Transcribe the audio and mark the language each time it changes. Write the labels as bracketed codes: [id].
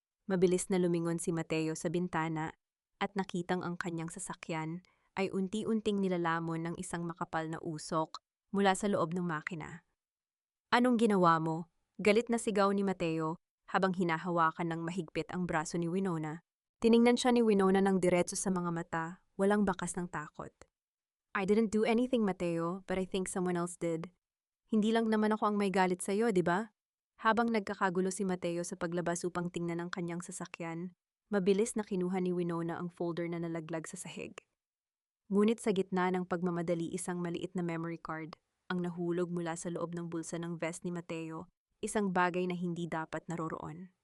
[tl] Mabilis na lumingon si Mateo sa bintana at nakitang ang kanyang sasakyan ay unti-unting nilalamon ng isang makapal na usok mula sa loob ng makina. Anong ginawa mo? Galit na sigaw ni Mateo habang hinahawakan ng mahigpit ang braso ni Winona. Tiningnan siya ni Winona ng diretso sa mga mata, walang bakas ng takot. [en] I didn't do anything, Mateo, but I think someone else did. [tl] Hindi lang naman ako ang may galit sa'yo, di ba? Habang nagkakagulo si Mateo sa paglabas upang tingnan ang kanyang sasakyan, mabilis na kinuha ni Winona ang folder na nalaglag sa sahig. Ngunit sa gitna ng pagmamadali, isang maliit na memory card ang nahulog mula sa loob ng bulsa ng vest ni Mateo, isang bagay na hindi dapat naroroon.